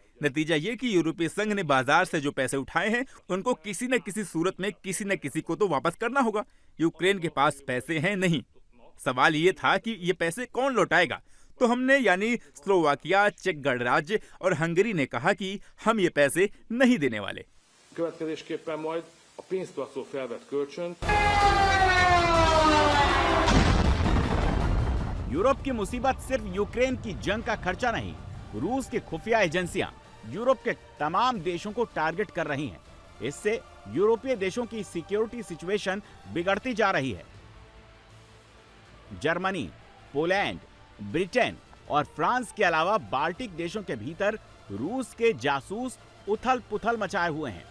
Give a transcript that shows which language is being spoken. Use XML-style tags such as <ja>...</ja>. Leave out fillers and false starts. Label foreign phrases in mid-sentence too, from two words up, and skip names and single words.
<hi>नतीजा ये कि यूरोपीय संघ ने बाजार से जो पैसे उठाए हैं उनको किसी न किसी सूरत में किसी न किसी को तो वापस करना होगा। यूक्रेन के पास पैसे हैं नहीं। सवाल ये था कि ये पैसे कौन लौटाएगा, तो हमने यानी स्लोवाकिया, चेक गणराज्य और हंगरी ने कहा कि हम ये पैसे नहीं देने वाले।</hi> <hu>Következésképpen majd a pénztartó felvett kölcsönt</hu> <hi>यूरोप की मुसीबत सिर्फ यूक्रेन की जंग का खर्चा नहीं, रूस की खुफिया एजेंसियां यूरोप के तमाम देशों को टारगेट कर रही हैं। इससे यूरोपीय देशों की</hi> <en>security situation</en> <hi>बिगड़ती जा रही है। जर्मनी, पोलैंड, ब्रिटेन और फ्रांस के अलावा बाल्टिक देशों के भीतर रूस के जासूस उथल पुथल मचाए हुए हैं।</hi>